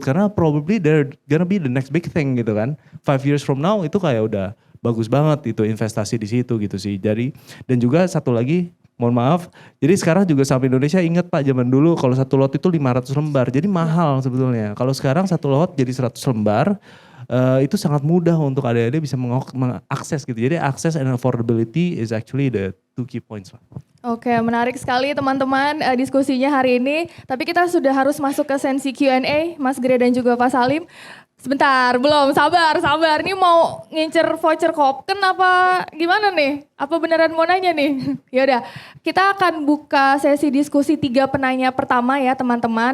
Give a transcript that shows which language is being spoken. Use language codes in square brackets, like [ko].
[id] Karena [en] probably they're gonna be the next big thing [id] gitu kan. [en] 5 years from now [id] itu kayak udah bagus banget itu investasi di situ gitu sih. Jadi dan juga satu lagi, mohon maaf. Jadi sekarang juga saham Indonesia ingat Pak zaman dulu kalau satu lot itu 500 lembar. Jadi mahal sebetulnya. Kalau sekarang satu lot jadi 100 lembar. Itu sangat mudah untuk adik-adik bisa mengakses gitu. Jadi [en] access and affordability is actually the 2 key points Pak. [id] Oke, menarik sekali teman-teman diskusinya hari ini. Tapi kita sudah harus masuk ke sesi Q&A, Mas Gre dan juga Pak Salim. Sebentar, belum, sabar. Ini mau ngincer voucher Kopken apa gimana nih? Apa beneran mau nanya nih? Yaudah, kita akan buka sesi diskusi 3 penanya pertama ya teman-teman.